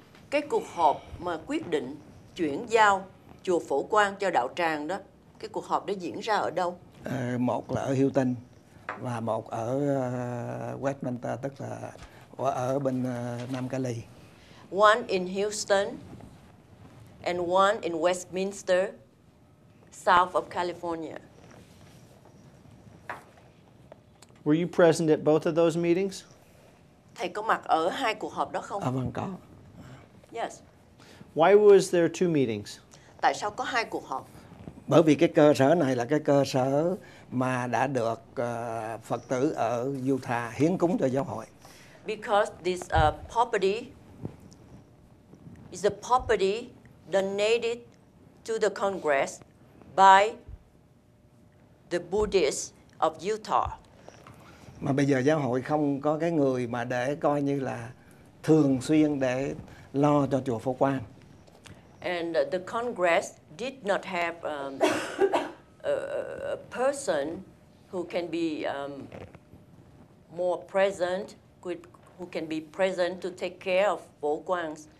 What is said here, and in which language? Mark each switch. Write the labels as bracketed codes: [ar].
[vi] Cái cuộc họp mà quyết định chuyển giao chùa Phổ Quang cho Đạo Tràng đó, cái cuộc họp đó diễn ra ở đâu? Một là ở Houston và một ở Westminster tức là ở bên Nam Cali. [en] One in Houston and one in Westminster, south of California. Were you present at both of those meetings? [vi] Thầy có mặt ở hai cuộc họp đó không? Vâng có. [en] Yes. Why was there two meetings? [vi] Tại sao có hai cuộc họp? Bởi vì cái cơ sở này là cái cơ sở mà đã được Phật tử ở Utah hiến cúng cho giáo hội. [en] Because this property is a property donated to the Congress by the Buddhists of Utah. [vi] Mà bây giờ giáo hội không có cái người mà để coi như là thường xuyên để lo cho chùa Phổ Quang. [en] And the Congress did not have a person who can be more present, who can be present to take care of Phổ Quang,